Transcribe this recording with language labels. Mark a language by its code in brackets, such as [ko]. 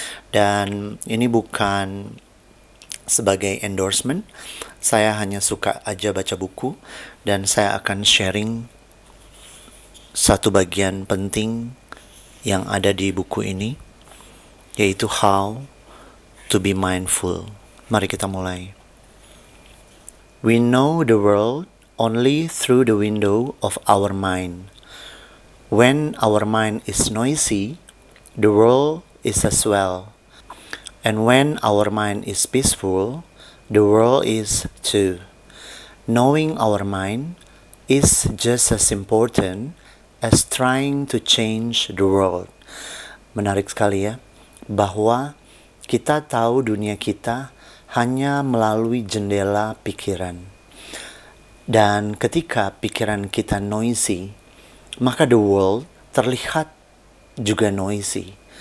[id] Dan ini bukan sebagai endorsement. Saya hanya suka aja baca buku dan saya akan sharing satu bagian penting yang ada di buku ini, yaitu How to Be Mindful. Mari kita mulai. [en] We know the world only through the window of our mind. When our mind is noisy, the world is as well. And when our mind is peaceful, the world is too. Knowing our mind is just as important as trying to change the world. [id] Menarik sekali ya, bahwa kita tahu dunia kita hanya melalui jendela pikiran. Dan ketika pikiran kita noisy, maka [en] the world [id] terlihat juga noisy.